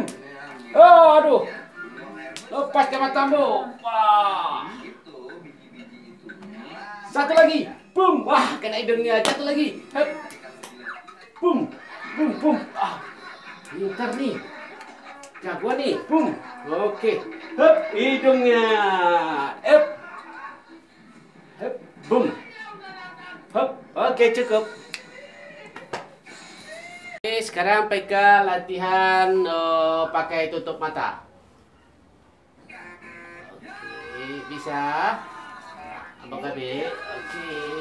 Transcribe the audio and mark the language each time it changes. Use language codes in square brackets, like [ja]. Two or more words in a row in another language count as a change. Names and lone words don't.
[id] Aduh. Lepaskan matamu. Wah. 1 lagi. Bum. Wah, kena hidungnya. 1 lagi. Hep. Bum, bum, bum. Pintar nih. Jagoan nih. Bum. Oke. Hep, hidungnya. Hep. Hep. Bum. Hep. Oke, cukup. Oke, sekarang PK latihan pakai tutup mata. Oke, bisa. Abang KB. Oke.